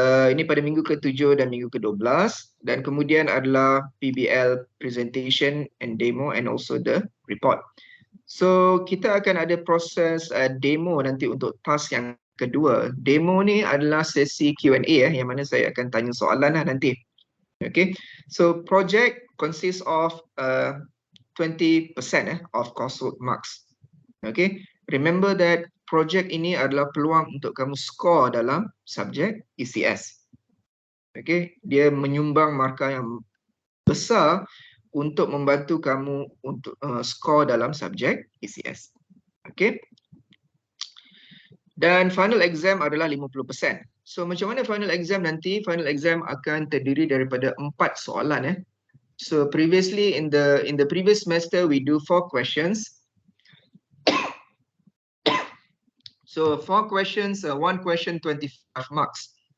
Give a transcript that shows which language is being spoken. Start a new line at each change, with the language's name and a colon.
Malay: Ini pada minggu ke-7 dan minggu ke-12. Dan kemudian adalah PBL,
English: presentation and demo and also the report.
Malay: So kita akan ada proses demo nanti untuk task yang kedua. Demo ni adalah sesi Q&A yang mana saya akan tanya soalan nanti. Okay.
English: So project consists of 20% of coursework marks. Okay. Remember that project
Malay: ini adalah peluang untuk kamu score dalam subjek ECS. Okay. Dia menyumbang markah yang besar untuk membantu kamu untuk skor dalam subjek ECS. Okay. Dan final exam adalah 50%. So macam mana final exam nanti? Final exam akan terdiri daripada 4 soalan.
English: So previously in the previous semester we do 4 questions. So 4 questions, 1 question 25 marks.